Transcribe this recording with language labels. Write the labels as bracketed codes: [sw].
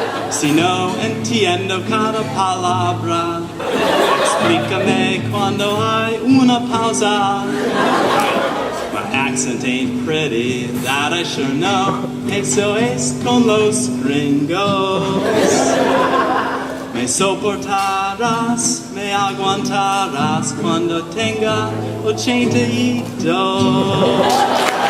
[es] Si no entiendo cada palabra, explícame cuando hay una pausa. [en] My accent ain't pretty, that I sure know. [es] Eso es con los gringos. Me soportarás, me aguantarás cuando tenga 82.